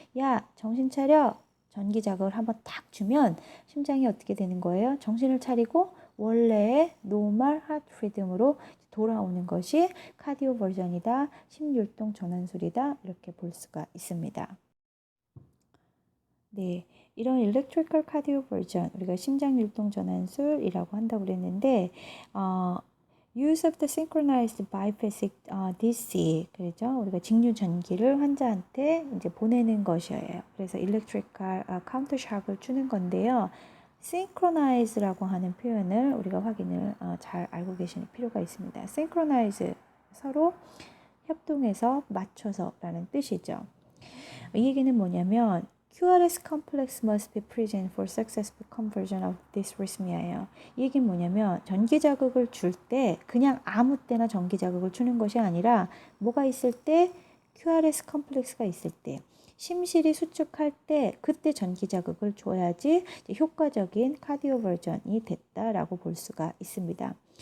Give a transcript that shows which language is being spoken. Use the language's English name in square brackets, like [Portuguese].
[Korean] 야, 정신 차려. 전기 자극을 한번 딱 주면 심장이 어떻게 되는 거예요? 정신을 차리고 원래의 노멀 하트 리듬으로 돌아오는 것이 카디오 버전이다, 심율동 전환술이다 이렇게 볼 수가 있습니다. 네, 이런 electrical cardio version 우리가 심장율동 전환술이라고 한다고 그랬는데 [English] use of the synchronized biphasic DC [Korean] 그렇죠? 우리가 직류 전기를 환자한테 이제 보내는 것이에요. 그래서 electrical counter shock을 주는 건데요. synchronize라고 하는 표현을 우리가 확인을 잘 알고 계실 필요가 있습니다. synchronize 서로 협동해서 맞춰서라는 뜻이죠. 이 얘기는 뭐냐면 [English] QRS complex must be present for successful conversion of dysrhythmia예요. [Korean] 이 얘기는 뭐냐면 전기 자극을 줄 때 그냥 아무 때나 전기 자극을 주는 것이 아니라 뭐가 있을 때 QRS complex가 있을 때 심실이 수축할 때 그때 전기 자극을 줘야지 효과적인 카디오 버전이 됐다라고 볼 수가 있습니다.